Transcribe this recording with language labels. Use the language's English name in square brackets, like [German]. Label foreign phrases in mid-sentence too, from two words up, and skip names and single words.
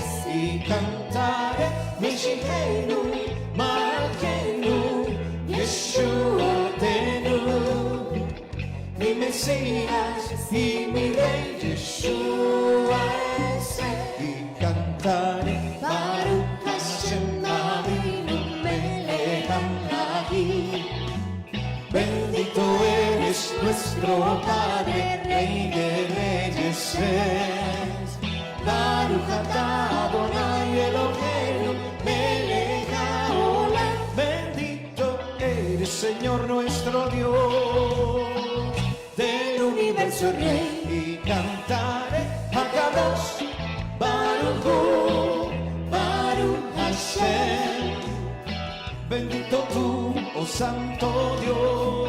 [Spanish] Y cantaré [Hebrew] משיחנו, מלכנו, ישועתנו, [Spanish] mi Mesías y mi Rey Yeshua es. Y cantaré [Hebrew] ברוך השם אבינו מלך העולם. [Spanish] Bendito eres nuestro Padre, Rey de Reyes. [Hebrew] ברוך אדוני אלוהינו מלך העולם. [Spanish] Bendito eres, Señor nuestro Dios, del universo Rey. Y cantaré [Hebrew] הקדוש ברוך הוא, ברוך [Spanish] Santo Dios.